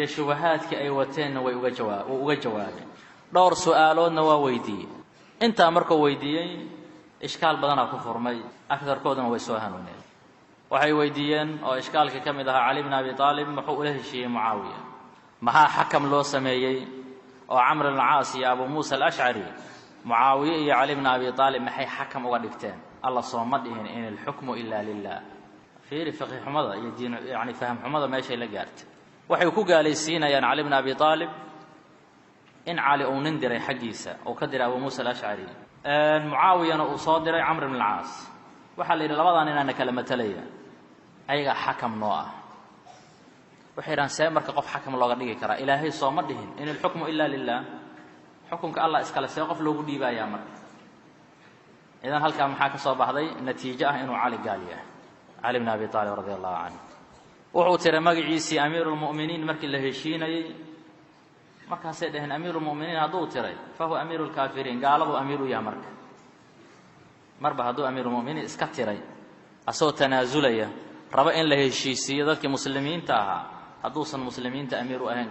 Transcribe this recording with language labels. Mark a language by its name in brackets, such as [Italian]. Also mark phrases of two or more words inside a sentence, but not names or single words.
[Somali] shubahaadkii ay wateenna way uga jawaabeen dhowr su'aaloodna waa weydiiyey inta markuu weydiiyey ishkaal badan ku furmay aktarkoodna way soo hanuuneen waxay weydiiyeen oo ishkaalka kamid ah Ali ibn Abi Talib muxuu ula heshiiyey Muawiya maxaa xakam loo sameeyay oo Amr al-Aas iyo Abu Musa al-Ash'ari Muawiya iyo Ali ibn Abi Talib maxay xakam uga dhigteen Allah soo ma dhihin [Arabic] إن الحكم إلا لله [Somali] fiiri fiqh xumada iyo diin yaani faham xumada meeshay la gaartay waxay ku gaalaysiinayaan Ali ibn Abi Talib in Ali uu nin diray xaqiisa oo ka diray Abu Musa al-Ash'ari Muawiyana uu soo diray Amr ibn al-Aas waxa la yiraahdaa labadan inaan kala matalaya ayaga xakam noo ah waxaan say marka qof xakam looga dhigi kara ilaahay soo ma dhihin [Arabic] إن الحكم إلا لله [Somali] xukunka Allah iska la say qof loogu dhiibaya marka idan halka maxaa ka soo baxday natiijo ah inuu Ali gaaliya Ali ibn Abi Talib [Arabic] رضي الله عنه [Somali] wuxuu tiray magaciisi Amirul Mu'minin markii la heshiinayay markaas ay dhahan Amirul Mu'minin haduu tiray [Arabic] فهو أمير الكافرين [Somali] gaaladu amiru ya marba haduu Amirul Mu'minin iska tiray asoo tanaazulaya raba in la heshiisiyo dadkii muslimiinta ahaa haduusan muslimiinta amiru ahayn